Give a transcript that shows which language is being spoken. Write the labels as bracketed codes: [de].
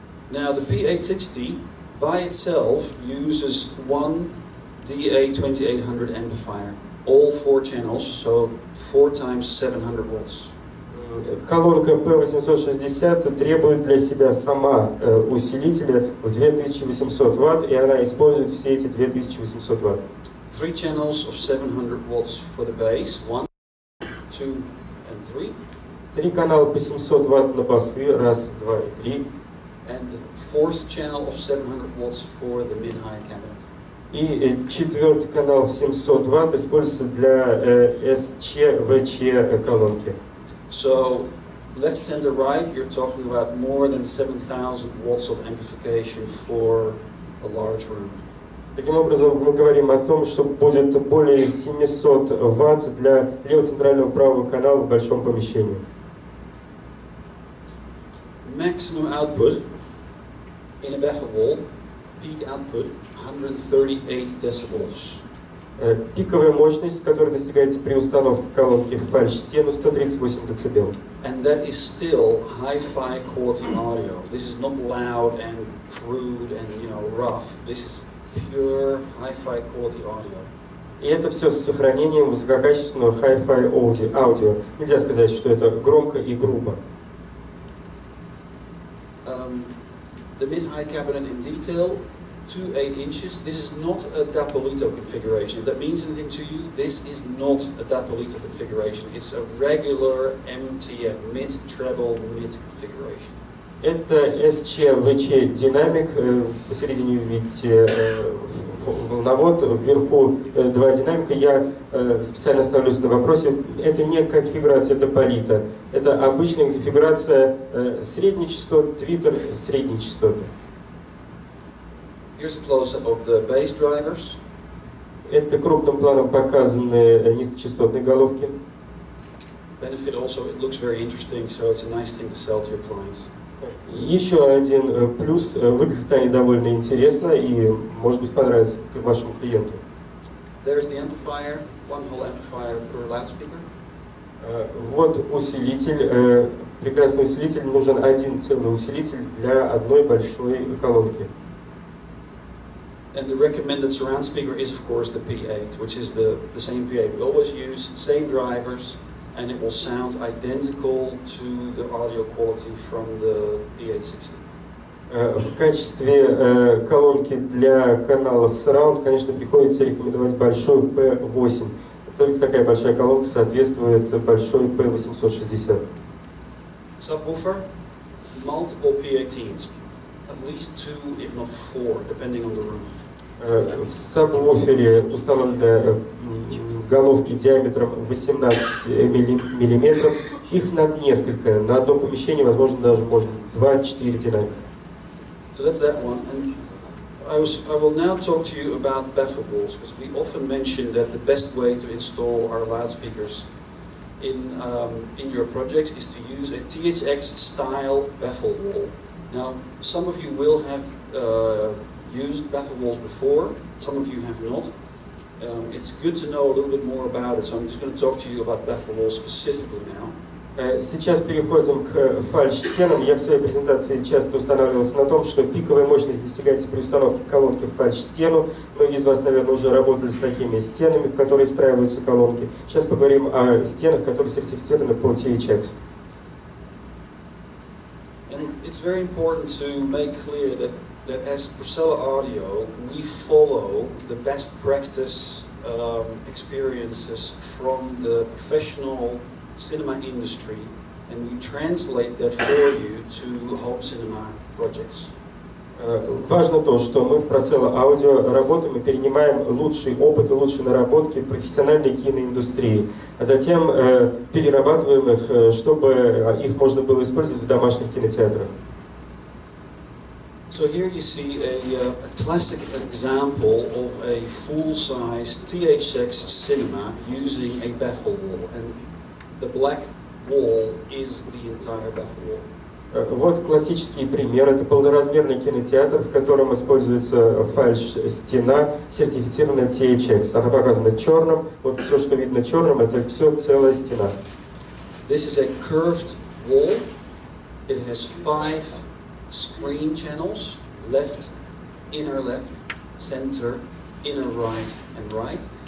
[en] Now the P860 by itself uses one DA2800 amplifier. All 4 channels, so 4 times 700 watts. [ru] Колонка P860 требует для себя сама усилителя в 2800 Вт, и она использует все эти 2800 Вт. [en] 3 channels of 700 watts for the bass, 1, 2, and 3. [ru] 3 канала по 700 Вт на басы, 1, 2 и 3. [en] And the 4th channel of 700 watts for the mid-high cabinet. [ru] И 4-й канал в 700 Вт используется для СЧ-ВЧ колонки. [en] So, left, center, right, you're talking about more than 7,000 watts of amplification for a large room. [ru] Таким образом, мы говорим о том, что будет более 700 Вт для лево-центрального правого канала в большом помещении. [en] Maximum output in a baffle wall, peak output 138 decibels. [ru] Пиковая мощность, которая достигается при установке колонки в фальш-стену, 138 дБ. [en] And that is still hi-fi quality audio. This is not loud and crude and rough. This is pure hi-fi quality audio. [ru] И это все с сохранением высококачественного hi-fi аудио. Нельзя сказать, что это громко и грубо. [en] The mid-high cabinet in detail, 2 8 inches. This is not a Dapolito configuration. If that means anything to you, this is not a Dapolito configuration. It's a regular MTM, mid-treble, mid configuration. [ru] Это СЧ-ВЧ динамик. Посередине вы видите волновод, вверху 2 динамика. Я специально остановлюсь на вопросе. Это не конфигурация Dapolito. Это обычная конфигурация средней частоты, твиттер средней частоты. [en] Here's a close-up of the bass drivers. [ru] Это крупным планом показаны низкочастотные головки. [en] Benefit also, it looks very interesting, so it's a nice thing to sell to your clients. [ru] Еще один плюс, выглядит они довольно интересно и, может быть, понравится вашему клиенту. [en] There's the amplifier, one whole amplifier per loudspeaker. [ru] Вот усилитель, прекрасный усилитель, нужен один целый усилитель для одной большой колонки. [en] And the recommended surround speaker is, of course, the P8, which is the same P8 we always use, same drivers, and it will sound identical to the audio quality from the P860. [ru] В качестве колонки для канала Surround, конечно, приходится рекомендовать большой P8. Только такая большая колонка соответствует большой P860. [en] Subwoofer, multiple P18s, at least 2, if not 4, depending on the room. [ru] В сабвуфере установлены головки диаметром 18 мм. Их надо несколько. На одном помещении, возможно, даже можно 2-4 динамика. [en] So that's that one. And I will now talk to you about baffle walls, because we often mention that the best way to install our loudspeakers in your projects is to use a THX style baffle wall. Now, some of you will have used baffle walls before, some of you have not. It's good to know a little bit more about it, so I'm just going to talk to you about baffle walls specifically now. [ru] Сейчас переходим к фальш-стенам. Я в своей презентации часто устанавливался на том, что пиковая мощность достигается при установке колонки в фальш-стену. Многие из вас, наверное, уже работали с такими стенами, в которые встраиваются колонки. Сейчас поговорим о стенах, которые сертифицированы по THX. [en] And it's very important to make clear that as Procella Audio, we follow the best practice experiences from the professional cinema industry, and we translate that for you to home cinema projects. [ru] Важно то, что мы в Procella Audio работаем и перенимаем лучший опыт и лучшие наработки профессиональной киноиндустрии, а затем перерабатываем их, чтобы их можно было использовать в домашних кинотеатрах. [en] So here you see a classic example of a full-size THX cinema using a baffle wall, and the black wall is the entire baffle wall. [ru] Вот классический пример. Это полноразмерный кинотеатр, в котором используется фальш-стена, сертифицированная THX. Она показана черным. Вот все, что видно черным, это все целая стена. [en] This is a curved wall. It has 5 screen channels: left, inner left, center, inner right, and right.